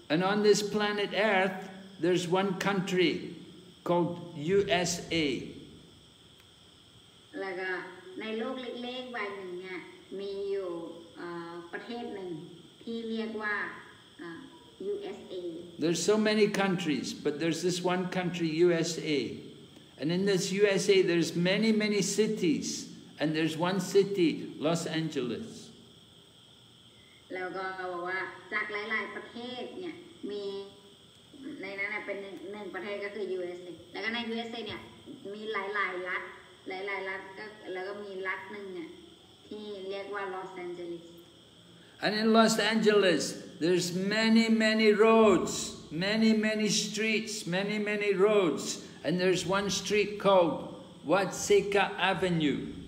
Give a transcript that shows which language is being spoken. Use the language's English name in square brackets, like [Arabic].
[English] And on this planet Earth there's one country called USA. [Thai] แล้วก็ในโลกเล็กๆใบหนึ่งเนี่ยมีอยู่ประเทศหนึ่งที่เรียกว่า USA. [English] There's so many countries, but there's this one country, USA. And in this USA there's many cities, and there's one city, Los Angeles. [Thai] แล้วก็บอกว่าจากหลายๆประเทศเนี่ยมีในนั้นเป็นหนึ่งประเทศก็คือ USA แล้วก็ใน USA เนี่ยมีหลายๆรัฐก็แล้วก็มีรัฐหนึ่งเนี่ยที่เรียกว่า Los Angeles. [English] And in Los Angeles there's many roads, many streets, many roads, and there's one street called Watseka Avenue.